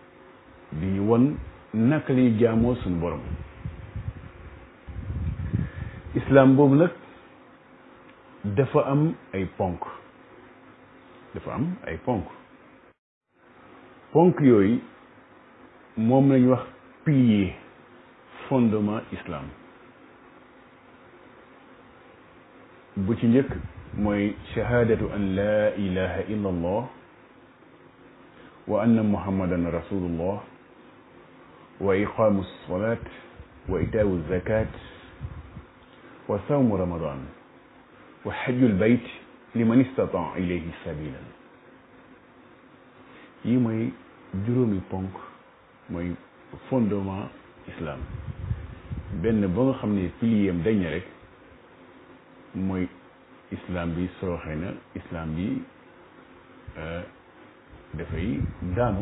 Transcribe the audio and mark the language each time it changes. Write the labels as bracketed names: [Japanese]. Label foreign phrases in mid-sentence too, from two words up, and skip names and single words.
[Wolof] di ñu won naka lay jaamoo suñu borom islam boobu nag dafa am ay ponk ponk yooyu moom lañu wax [French] pilier fondement [Wolof] islam. bu ci njëkk mooy [Arabic] شهادة أن لا إله إلا الله وأن محمدا رسول الله وإقام الصلاة وإيتاء الزكاة وصوم رمضان وحج البيت لمن استطاع إليه سبيلا. [Wolof] yi mooy juróomi ponk mooy fondement islam. benn ba nga xam ne pilier am dañ ne rek mooy islam bi sooxe na, islam bi dafay daanu.